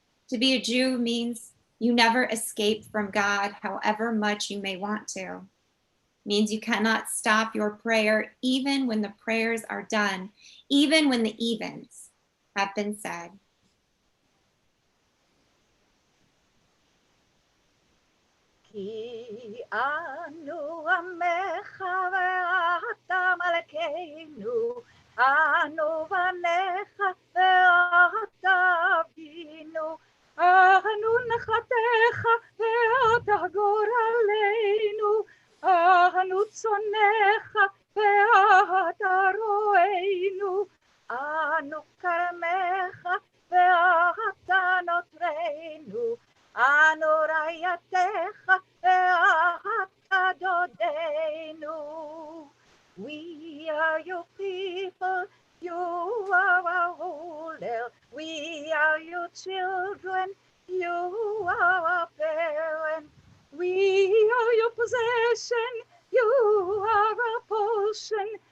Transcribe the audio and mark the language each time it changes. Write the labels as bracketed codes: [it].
[en] To be a Jew means you never escape from God, however much you may want to. Means you cannot stop your prayer even when the prayers are done, even when the evens have been said. [he] כי אנו עמך ואתה מלכנו, אנו בניך ואתה אבינו, אנו נחלתך ואתה גורלנו, אנו צונך ואתה רוענו, אנו כרמך ואתה נוטרנו, אנו רעייתך ואתה דודנו. [en] We are your people, you are our ruler. We are your children, you are our parent. We are your possession, you are our portion.